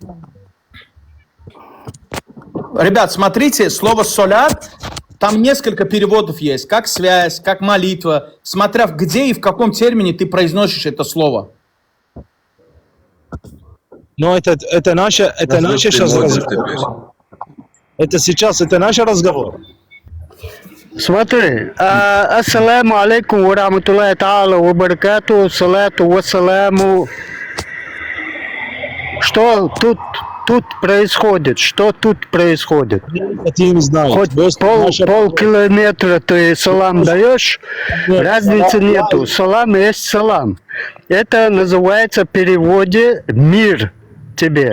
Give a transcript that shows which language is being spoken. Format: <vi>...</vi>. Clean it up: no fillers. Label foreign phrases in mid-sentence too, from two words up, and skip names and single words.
<ru>Ребят, смотрите, слово солят, там несколько переводов есть, как связь, как молитва, смотря где и в каком термине ты произносишь это слово. Но это наш сейчас разговор. Это наш разговор. Смотри,</ru> <ar>السلام عليكم ورحمة الله تعالى وبركاته، الصلاة والسلام.</ar> <ru>Что тут происходит? Что тут происходит? Хотим знать. Хоть полкилометра ты салам даешь, разницы нету. Салам есть салам. Это называется в переводе мир тебе.</ru>